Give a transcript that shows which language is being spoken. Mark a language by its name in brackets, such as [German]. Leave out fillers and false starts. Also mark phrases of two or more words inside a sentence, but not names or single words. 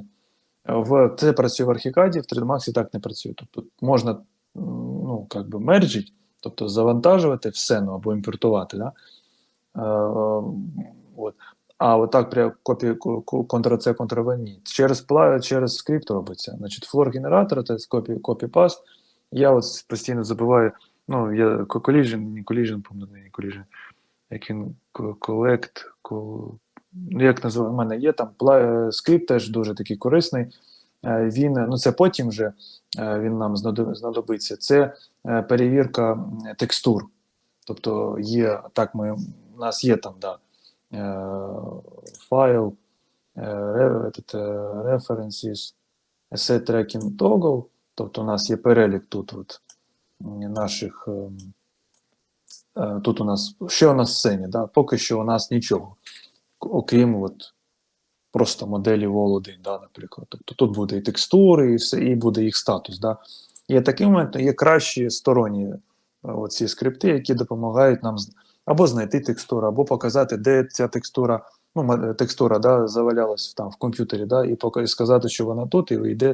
[Ukrainian] Це працює в Archicad, в 3D Max так не працює. Тобто можна мерджити, тобто завантажувати все, або імпортувати. Да? А отак прямо Ctrl-C, Ctrl-V ні. Через скрипт робиться. Значить, флор-генератор, це copy-paste. Я от постійно забуваю, collision, як він як називає, в мене є там скрипт теж дуже такий корисний. Це потім вже він нам знадобиться. Це перевірка текстур. Тобто у нас є там, файл, [English] references, asset tracking toggle, [Ukrainian] тобто у нас є перелік тут наших, тут у нас, що у нас в сцені, поки що у нас нічого, окрім просто моделі Wall1, наприклад. Тобто тут буде і текстури, і буде їх статус. Є такий момент, є кращі сторонні оці скрипти, які допомагають нам або знайти текстуру, або показати, де ця текстура, завалялась в комп'ютері, і сказати, що вона тут, і йде.